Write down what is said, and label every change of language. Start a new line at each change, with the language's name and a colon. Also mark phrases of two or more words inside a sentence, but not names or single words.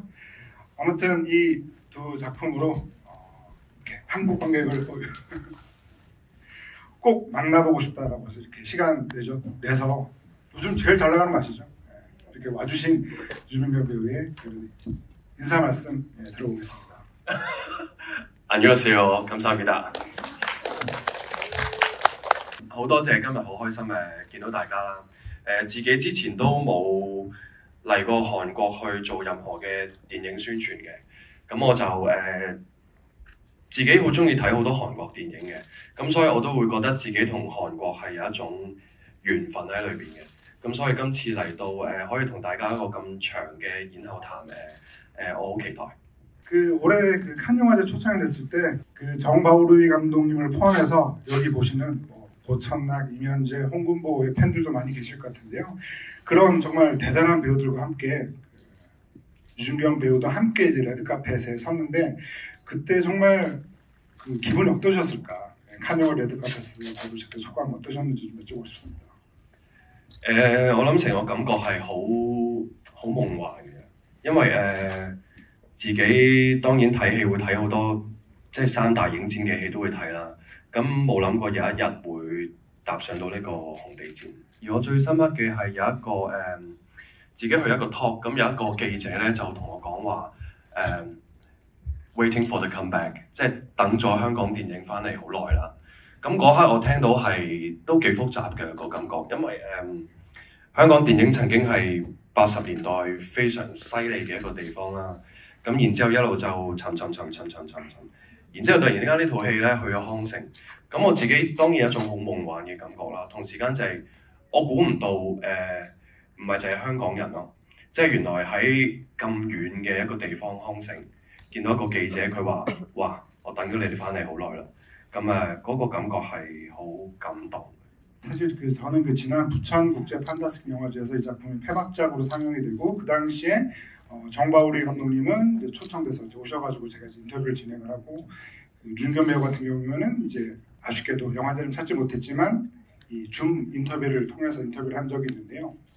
Korean: 아무튼 이 두 작품으로 한국 관객을 꼭 만나보고 싶다라고 해서 이렇게 시간 내서 요즘 제일 잘 나가는 거 아시죠? 이렇게 와주신 유준경 배우의 인사 말씀 들어보겠습니다. 안녕하세요. 감사합니다.
Cantonese: 好多謝今日好開心見到大家啦。自己之前都冇嚟過韓國去做任何嘅電影宣傳嘅，咁我就自己好中意睇好多韓國電影嘅，咁所以我都會覺得自己同韓國係有一種緣分喺裏邊嘅，咁所以今次嚟到可以同大家一個咁長嘅演後談我好期待。
Korean: 올해 그 칸 영화제 초청이 됐을 때 그 정바오루이 감독님을 포함해서 여기 보시는 고천락, 이면재, 홍군보의 팬들도 많이 계실 것 같은데요. 그런 정말 대단한 배우들과 함께 유준경 배우도 함께 이제 레드카펫에 섰는데 그때 정말 그 기분이 어떠셨을까? 칸 영화 레드카펫에서 보실 때 소감 어떠셨는지 좀 여쭤보고 싶습니다.
Cantonese: 我諗成個感覺係好夢幻嘅，因為自己當然睇戲會睇好多，即係三大影展嘅戲都會睇啦。咁冇諗過有一日會踏上到呢個紅地毯。而我最深刻嘅係有一個自己去一個 talk， 咁有一個記者咧就同我講話
English: waiting for the comeback，
Cantonese: 即係等咗香港電影翻嚟好耐啦。咁嗰刻我聽到係都幾複雜嘅個感覺，因為香港電影曾經係80年代非常犀利嘅一個地方啦。咁然之後一路就沉，然之後突然間呢套戲咧去咗康城，咁我自己當然有一種好夢幻嘅感覺啦。同時間就係我估唔到唔係就係香港人咯，即係原來喺咁遠嘅一個地方康城，見到一個記者佢話：哇！我等咗你哋翻嚟好耐啦。咁嗰個感覺係好感動。
Korean: 사실 저는 그 지난 부천 국제 판타스틱 영화제에서 이 작품이 폐막작으로 상영이 되고 그 당시에 정바오리 감독님은 이제 초청돼서 이제 오셔가지고 제가 이제 인터뷰를 진행을 하고 윤경 배우 같은 경우에는 이제 아쉽게도 영화제는 찾지 못했지만 이 줌 인터뷰를 통해서 인터뷰를 한 적이 있는데요.